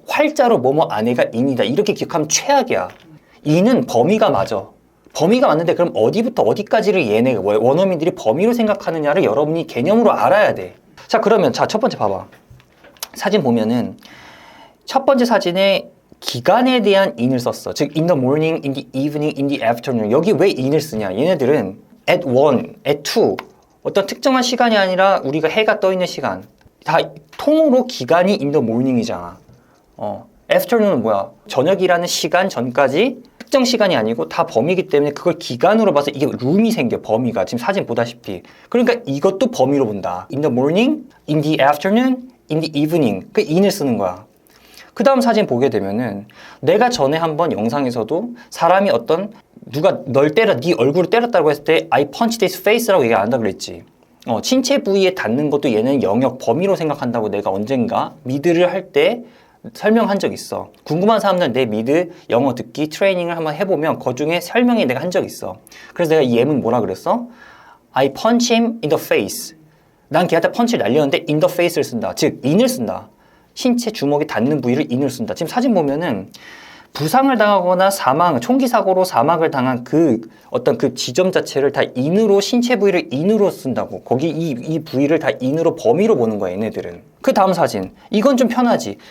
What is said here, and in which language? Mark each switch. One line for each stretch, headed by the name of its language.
Korean: 활자로 뭐뭐 안에가 인이다. 이렇게 기억하면 최악이야. 인은 범위가 맞아. 범위가 맞는데 그럼 어디부터 어디까지를 얘네가 원어민들이 범위로 생각하느냐를 여러분이 개념으로 알아야 돼. 자, 그러면 첫 번째 봐봐. 사진 보면은 첫 번째 사진에 기간에 대한 in을 썼어.
English: 즉 in the morning, in the evening, in the afternoon.
Korean: 여기 왜 in을 쓰냐? 얘네들은 at 1, at 2 어떤 특정한 시간이 아니라 우리가 해가 떠 있는 시간. 다 통으로 기간이
English: in the morning
Korean: 이잖아. afternoon은 뭐야? 저녁이라는 시간 전까지 특정 시간이 아니고 다 범위이기 때문에 그걸 기간으로 봐서 이게 룸이 생겨. 범위가 지금 사진 보다시피. 그러니까 이것도 범위로 본다.
English: in the morning, in the afternoon, in the evening.
Korean: 그 in을 쓰는 거야. 그 다음 사진 보게 되면은 내가 전에 한번 영상에서도 사람이 누가 네 얼굴을 때렸다고 했을 때
English: I punched his face
Korean: 라고 얘기 안 한다고 그랬지. 신체 부위에 닿는 것도 얘는 영역 범위로 생각한다고 내가 언젠가 미드를 할 때 설명한 적 있어. 궁금한 사람들은 내 미드 영어 듣기 트레이닝을 한번 해보면 그 중에 설명이 내가 한 적 있어. 그래서 내가 이 예문 뭐라 그랬어?
English: I punch him in the face.
Korean: 난 걔한테 펀치를 날렸는데
English: in the face를 쓴다. 즉 in을 쓴다.
Korean: 신체 주먹이 닿는 부위를 in을 쓴다. 지금 사진 보면은 부상을 당하거나 총기 사고로 사망을 당한 그 어떤 그 지점 자체를 다 in으로, 신체 부위를 in으로 쓴다고. 거기 이 부위를 다 in으로, 범위로 보는 거야, 얘네들은. 그 다음 사진. 이건 좀 편하지.